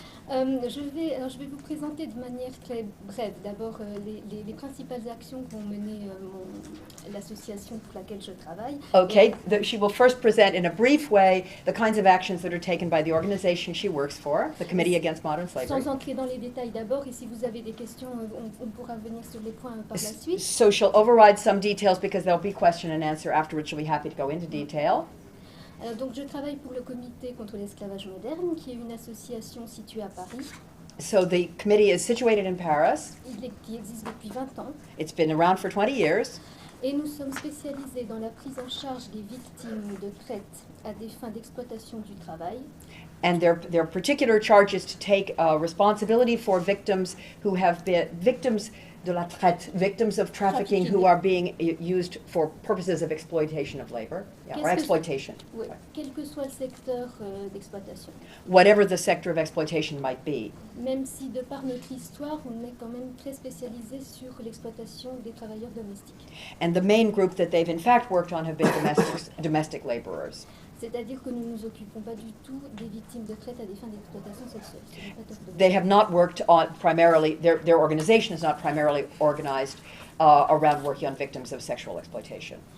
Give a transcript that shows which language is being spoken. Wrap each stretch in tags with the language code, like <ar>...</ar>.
<fr>Je vais vous présenter de manière très brève d'abord les principales actions qu'ont menées l'association pour laquelle je travaille.</fr> <en>Okay, she will first present in a brief way the kinds of actions that are taken by the organization she works for, the Committee Against Modern Slavery.</en> <fr>Sans entrer dans les détails d'abord, et si vous avez des questions, on pourra venir sur les points par la suite.</fr> <en>So she'll override some details because there'll be question and answer afterwards. She'll be happy to go into detail.</en> <fr>Donc je travaille pour le Comité contre l'esclavage moderne, qui est une association située à Paris.</fr> <en>So the committee is situated in Paris.</en> <fr>Qui existe depuis 20 ans.</fr> <en>It's been around for 20 years.</en> <fr>Et nous sommes spécialisés dans la prise en charge des victimes de traite à des fins d'exploitation du travail.</fr> <en>And their particular charge is to take responsibility for victims who have been victims</en> <fr>de la traite,</fr> <en>victims of trafficking who are being used for purposes of exploitation of labor, or exploitation.</en> <fr>Oui, quel que soit le secteur d'exploitation.</fr> <en>Whatever the sector of exploitation might be.</en> <fr>Même si de par notre histoire, on est quand même très spécialisé sur l'exploitation des travailleurs domestiques.</fr> <en>And the main group that they've in fact worked on have been domestic laborers.</en> <fr>C'est-à-dire que nous ne nous occupons pas du tout des victimes de traite à des fins d'exploitation sexuelle.</fr> <en>They have not worked on primarily, their organization is not primarily organized around working on victims of sexual exploitation.</en>